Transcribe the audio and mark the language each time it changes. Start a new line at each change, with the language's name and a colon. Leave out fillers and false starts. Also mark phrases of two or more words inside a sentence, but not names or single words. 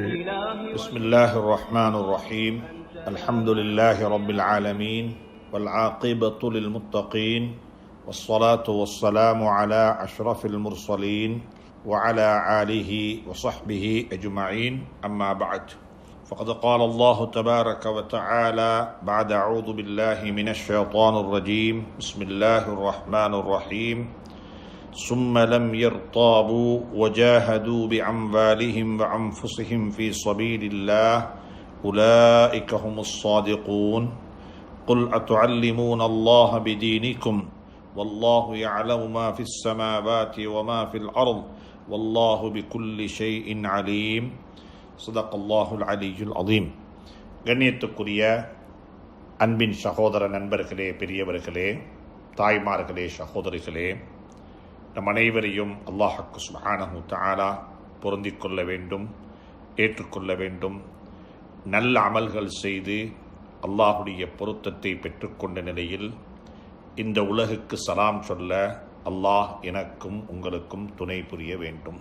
Arabic: بسم الله الرحمن الرحيم. الحمد لله رب العالمين والعاقبة للمتقين والصلاة والسلام على أشرف المرسلين وعلى آله وصحبه أجمعين. أما بعد. فقد قال الله تبارك وتعالى بعد أعوذ بالله من الشيطان الرجيم. بسم الله الرحمن الرحيم. ثم لم يرتابوا وجاهدوا بأموالهم وأنفسهم في سبيل الله أولئك هم الصادقون. قل أتعلمون الله بدينكم والله يعلم ما في السماوات وما في الأرض والله بكل شيء عليم. صدق الله العلي العظيم.
Tamil: கண்ணியத்துக்குரிய அன்பின் சகோதர நண்பர்களே, பெரியவர்களே, தாய்மார்களே, சகோதரிகளே, நம் அனைவரையும் அல்லாஹ்வுக்கு
Arabic: سبحانه تعالى
Tamil: பொருந்திக் கொள்ள வேண்டும், ஏற்றுக்கொள்ள வேண்டும். நல்ல அமல்கள் செய்து அல்லாஹுடைய பொருத்தத்தை பெற்றுக்கொண்ட நிலையில் இந்த உலகுக்கு சலாம் சொல்ல அல்லாஹ் எனக்கும் உங்களுக்கும் துணை புரிய வேண்டும்.